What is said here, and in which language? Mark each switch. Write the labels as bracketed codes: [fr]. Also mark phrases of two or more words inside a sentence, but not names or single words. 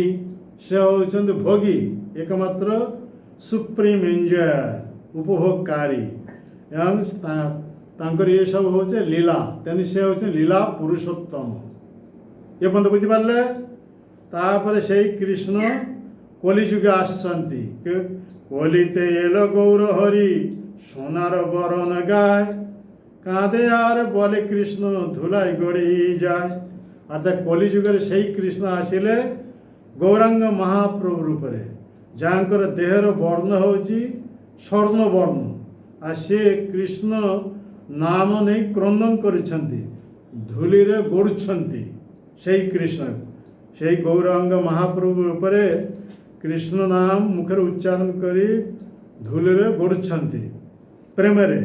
[or] ସେ ହେଉଛନ୍ତି ଭୋଗୀ, ଏକମାତ୍ର [en] supreme enjoy, [or] ଉପଭୋଗକାରୀ। ଏବଂ ତାଙ୍କର ଏସବୁ ହେଉଛି ଲୀଳା। ତେଣୁ ସେ ହେଉଛନ୍ତି ଲୀଳା ପୁରୁଷୋତ୍ତମ। ଏ ପର୍ଯ୍ୟନ୍ତ ବୁଝିପାରିଲେ? ତାପରେ ସେଇ କୃଷ୍ଣ କଲିଯୁগে ଆସିଛନ୍ତି। [bn] কলিতে এলো গৌর হরি সোনার বরণ গায় কাঁদে আর বলে কৃষ্ণ ধুলাই গড়ি যায়। অর্থাৎ কলিযুগের সেই কৃষ্ণ আসিলে গৌরাঙ্গ মহাপ্রভু রূপে, [or] ଯାହାଙ୍କର ଦେହର ବର୍ଣ୍ଣ ହେଉଛି ସ୍ୱର୍ଣ୍ଣବର୍ଣ୍ଣ। ଆଉ ସେ କୃଷ୍ଣ ନାମ ନେଇ କ୍ରନ୍ଦନ କରିଛନ୍ତି, ଧୂଳିରେ ଗୋଡ଼ୁଛନ୍ତି। ସେଇ କୃଷ୍ଣ, ସେଇ ଗୌରାଙ୍ଗ ମହାପ୍ରଭୁ ରୂପରେ କୃଷ୍ଣ ନାମ ମୁଖରେ ଉଚ୍ଚାରଣ କରି ଧୂଳିରେ ଗୋଡ଼ୁଛନ୍ତି ପ୍ରେମରେ।